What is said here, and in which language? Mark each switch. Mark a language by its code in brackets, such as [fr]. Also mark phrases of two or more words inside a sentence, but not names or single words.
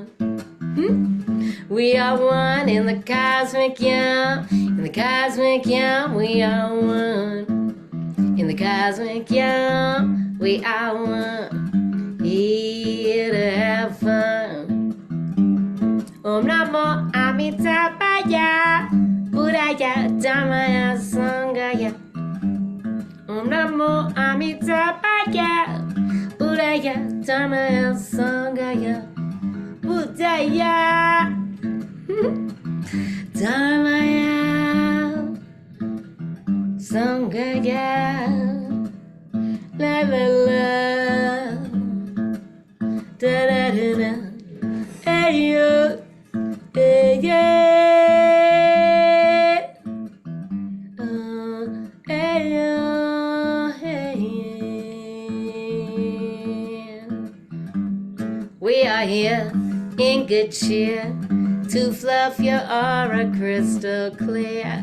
[en] We are one in the cosmic yum, in the cosmic yum, we are one. In the cosmic yum, we are one, here to have fun. [pi] Om Namo Amitabhaya, Buddhaya Dhammaya Sanghaya. Om Namo Amitabhaya, Buddhaya Dhammaya Sanghaya. Buddhaya Dhammaya Sanghaya. La la la, da da da da, hey yo, hey yeah, hey yo, hey yeah. [en] We are here in good cheer to fluff your aura crystal clear.